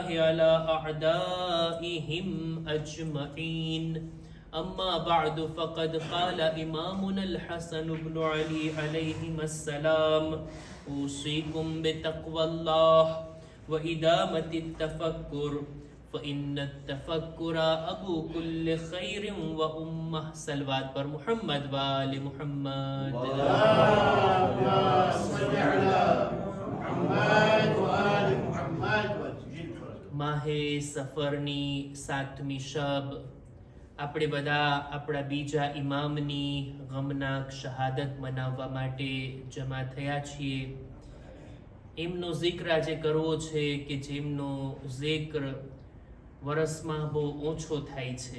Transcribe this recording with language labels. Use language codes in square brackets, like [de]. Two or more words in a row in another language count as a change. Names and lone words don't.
[ar] على أعدائهم أجمعين أما بعد فقد قال إمامنا الحسن بن علي عليهما السلام أوصيكم بتقوى الله وإدامة التفكر فإن التفكر أبو كل خير وأمه صلوات پر محمد وآل محمد اللهم صل على محمد وآل محمد وعجل فرجك [gu] માહે સફરની સાતમી શબ આપણે બધા આપણા બીજા ઇમામની ગમનાક શહાદત મનાવવા માટે જમા થયા છીએ. એમનો zikr આજે કરવો છે કે જેમનો zikr વરસમાં બહુ ઓછો થાય છે.